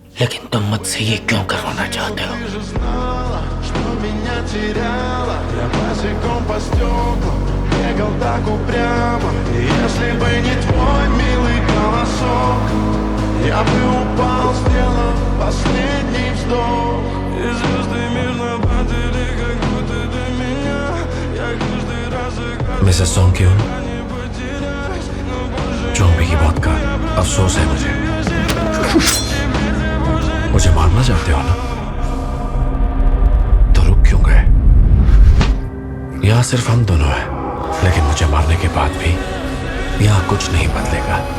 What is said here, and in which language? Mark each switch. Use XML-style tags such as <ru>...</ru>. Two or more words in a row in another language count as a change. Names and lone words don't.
<hi>लेकिन तुम मुझसे ये क्यों करवाना चाहते हो?</hi> <ru>Я босиком по стеклам бегал так упрямо. И если бы не твой милый голосок, я бы упал, сделав последний вздох. И звезды мирно падали, как будто до меня. Я каждый раз</ru> <hi>मिसेस सोंग क्यों? चोंगबी की बात का अफसोस है मुझे मारना चाहते हो ना? तो रुक क्यों गए? यहाँ सिर्फ हम दोनों हैं, लेकिन मुझे मारने के बाद भी यहाँ कुछ नहीं बदलेगा।</hi>